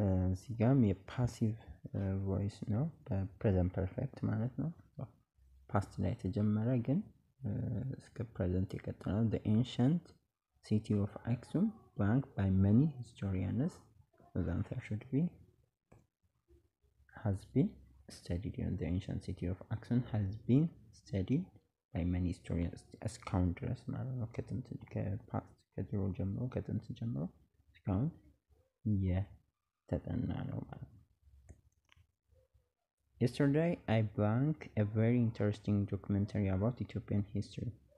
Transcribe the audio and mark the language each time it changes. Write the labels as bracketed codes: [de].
[am] እዚህ ጋም የፓሲቭ ቮይስ ነው። በፕሬዘንት ፐርፌክት ማለት ነው። ፓስት ላይ የተጀመረ ግን እስከ ፕሬዘንት የቀጠለ ነው። [en] the ancient city of Aksum, ranked by many historians. The answer should be has been studied. The ancient city of Aksum has been studied by many historians. [am] እስካሁን ድረስ ማለት ነው። ከድሮ ጀምሮ ከጥንት ጀምሮ እስካሁን የተጠና ነው ማለት ነው። [en] Yesterday I blanked a very interesting documentary about Ethiopian history.